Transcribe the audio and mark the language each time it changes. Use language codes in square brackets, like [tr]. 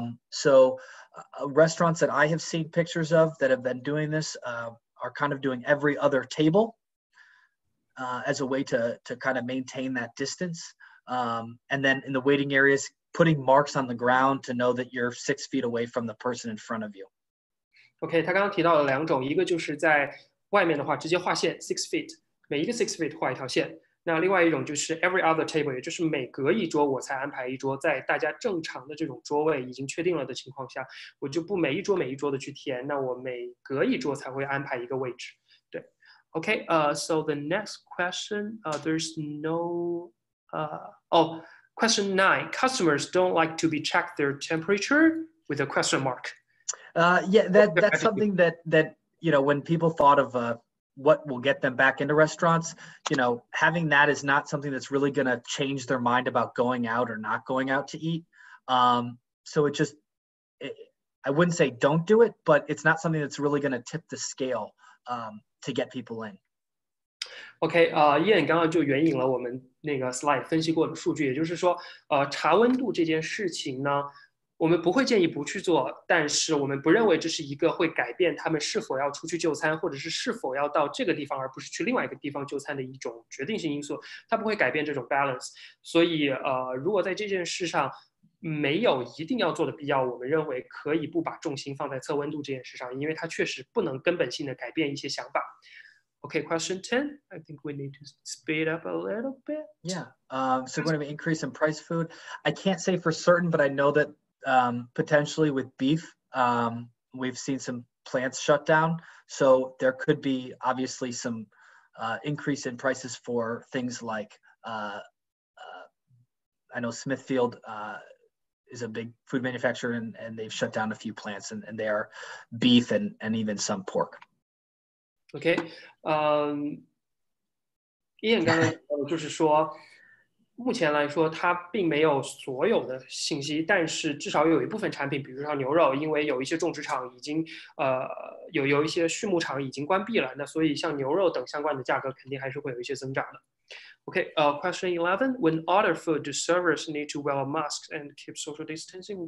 [en] So restaurants that I have seen pictures of that have been doing this are kind of doing every other table as a way to kind of maintain that distance. And then in the waiting areas, putting marks on the ground to know that you're 6 feet away from the person in front of you. [zh] OK， 他刚刚提到了2种，一个就是在外面的话直接画线6 feet， 每一个6 feet 画一条线。那另外一种就是 [en] every other table， [zh] 也就是每隔一桌我才安排一桌，在大家正常的这种桌位已经确定了的情况下，我就不每一桌的去填，那我每隔一桌才会安排一个位置。 [en] 对 ，OK， so the next question, there's no, question 9. Customers don't like to be checked their temperature with a question mark. Yeah, that's something that when people thought of what will get them back into restaurants, having that is not something that's really going to change their mind about going out or not going out to eat. So I wouldn't say don't do it, but it's not something that's really going to tip the scale to get people in. [zh] OK，燕刚刚就援引了我们那个 slide 分析过的数据，也就是说，查温度这件事情呢，我们不会建议不去做，但是我们不认为这是一个会改变他们是否要出去就餐，或者是否要到这个地方而不是去另外一个地方就餐的一种决定性因素，它不会改变这种 balance。所以，如果在这件事上没有一定要做的必要，我们认为可以不把重心放在测温度这件事上，因为它确实不能根本性的改变一些想法。 [en] Okay, question 10. I think we need to speed up a little bit. Yeah. So going to be increase in price food. I can't say for certain, but I know that potentially with beef, we've seen some plants shut down. So there could be obviously some increase in prices for things like, I know Smithfield is a big food manufacturer and they've shut down a few plants and they are beef and even some pork. [zh] OK，Ian 刚刚就是说，目前来说它并没有所有的信息，但是至少有一部分产品，比如说牛肉，因为有一些种植场已经有一些畜牧场已经关闭了，那所以像牛肉等相关的价格肯定还是会有一些增长的。 [en] Okay, question 11. When order food, do servers need to wear masks and keep social distancing?